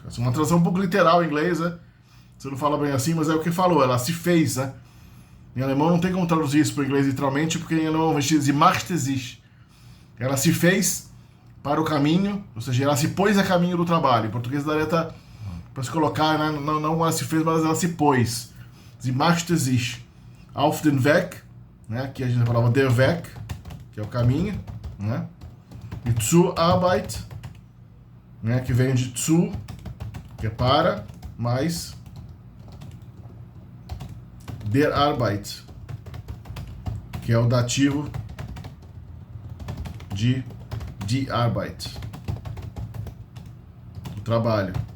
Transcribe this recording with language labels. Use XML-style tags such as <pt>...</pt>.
<pt>Essa é uma tradução um pouco literal em inglês, né? Você não fala bem assim, mas é o que falou, ela se fez, né? Em alemão não tem como traduzir isso para o inglês literalmente, porque em alemão vai dizer</pt> <de>machte sich.</de> <pt>Ela se fez para o caminho, ou seja, ela se pôs a caminho do trabalho. Em português daria para se colocar, né? Não ela se fez, mas ela se pôs.</pt> <de>Sie machte sich auf den Weg, né?</de> <pt>Aqui a gente falava der Weg, que é o caminho, né? E zur Arbeit, né? Que vem de zu, que é para, mais der Arbeit, que é o dativo de die Arbeit, o trabalho.</pt>